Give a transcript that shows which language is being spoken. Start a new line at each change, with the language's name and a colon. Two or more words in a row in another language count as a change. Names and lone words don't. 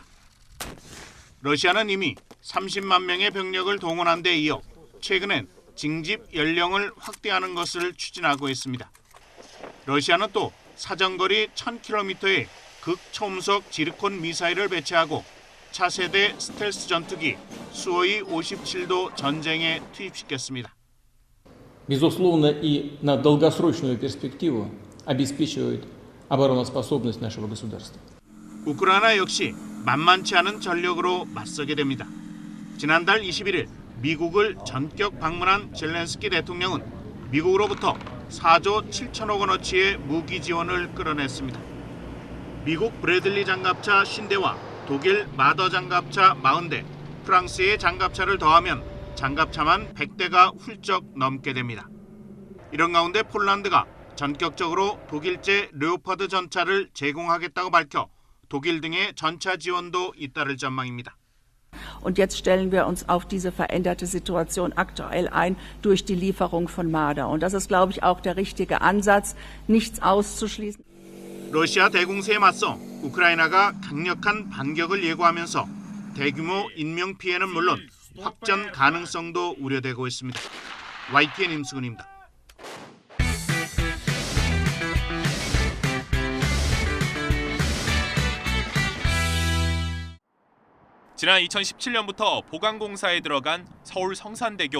Korean: 러시아는 이미 30만 명의 병력을 동원한 데 이어 최근엔 징집 연령을 확대하는 것을 추진하고 있습니다. 러시아는 또 사정거리 1000km의 극초음속 지르콘 미사일을 배치하고 차세대 스텔스 전투기 수호이 57도 전쟁에 투입시켰습니다.
Russian: Безусловно, и на долгосрочную перспективу обеспечивают обороноспособность нашего государства.
Korean: 우크라이나 역시 만만치 않은 전력으로 맞서게 됩니다. 지난달 21일 미국을 전격 방문한 젤렌스키 대통령은 미국으로부터 4조 7천억 원어치의 무기 지원을 끌어냈습니다. 미국 브래들리 장갑차 50대와 독일 마더 장갑차 40대, 프랑스의 장갑차를 더하면 장갑차만 100대가 훌쩍 넘게 됩니다. 이런 가운데 폴란드가 전격적으로 독일제 레오파드 전차를 제공하겠다고 밝혀 독일 등의 전차 지원도 잇따를 전망입니다.
German: Und jetzt stellen wir uns auf diese veränderte Situation aktuell ein durch die Lieferung von Marder. Und das ist, glaube ich, auch der richtige Ansatz, nichts auszuschließen.
Korean: 러시아 대공세에 맞서 우크라이나가 강력한 반격을 예고하면서 대규모 인명 피해는 물론 확전 가능성도 우려되고 있습니다. YTN 임수근입니다. 지난 2017년부터 보강공사에 들어간 서울 성산대교.